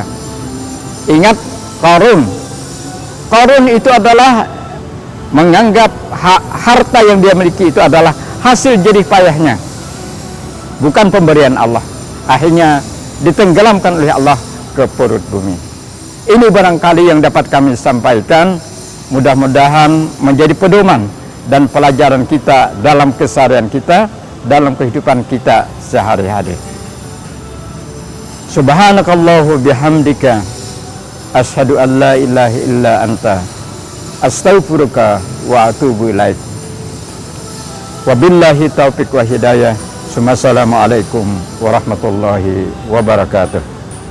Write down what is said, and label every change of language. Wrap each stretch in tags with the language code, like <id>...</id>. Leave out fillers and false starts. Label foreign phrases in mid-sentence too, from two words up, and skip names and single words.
<id>Ingat Qarun itu adalah menganggap harta yang dia miliki itu adalah hasil jerih payahnya, bukan pemberian Allah. Akhirnya ditenggelamkan oleh Allah ke perut bumi. Ini barangkali yang dapat kami sampaikan, mudah-mudahan menjadi pedoman dan pelajaran kita dalam keseharian kita, dalam kehidupan kita sehari-hari.</id> <ar>سبحانك اللهم بحمدك أشهد أن لا إله إلا أنت أستغفرك وأتوب إليك. وبالله التوفيق والهداية. السلام عليكم ورحمة الله وبركاته.</ar>